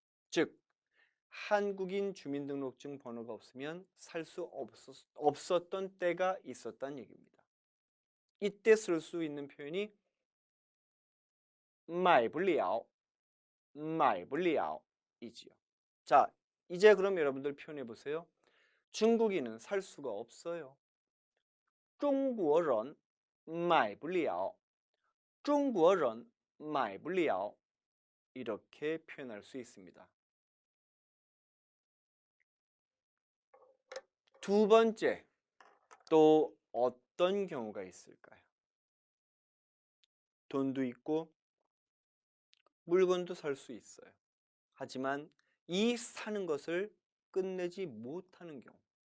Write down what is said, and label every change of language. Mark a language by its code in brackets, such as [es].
[ko] 즉 한국인 주민등록증 번호가 없으면 살 수 없었던 때가 있었다는 얘기입니다. 이때 쓸 수 있는 표현이 [zh] 买不了, 买不了 [ko] 이지요. 자, 이제 그럼 여러분들 표현해 보세요. 중국인은 살 수가 없어요. [zh] 中国人买不了, 中国人买不了 [ko] 이렇게 표현할 수 있습니다. 두 번째, 또 어떤 경우가 있을까요? 돈도 있고 물건도 살 수 있어요. 하지만 이 사는 것을 끝내지 못하는 경우.